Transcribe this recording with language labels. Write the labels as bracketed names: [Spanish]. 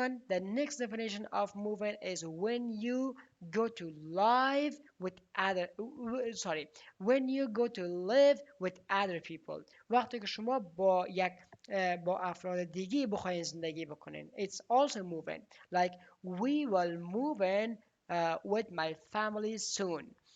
[English] The next definition of moving is when you go to live with other people. [Persian] وقتی که شما با افراد دیگه بخواین زندگی بکنین. [English] It's also moving. Like we will move in with my family soon.